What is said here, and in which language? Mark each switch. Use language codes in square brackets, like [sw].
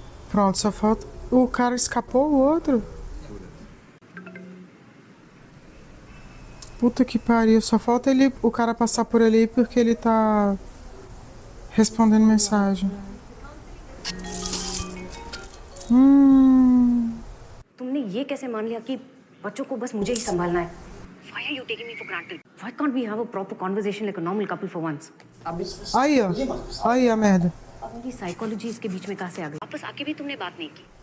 [pt] Pronto, só falta... O cara escapou, o outro? Puta que pariu, só falta o cara passar por ali porque ele tá respondendo mensagem. [hi] तुमने ये कैसे मान लिया कि बच्चों को बस मुझे ही संभालना है? [en] Why are you taking me for granted? Why can't we have a proper conversation like a normal couple for once? [pt] Aí, ó. Aí a merda. [hi] अपनी साइकोलॉजी इसके बीच में कहाँ से आ गई? वापस आके भी तुमने बात नहीं की.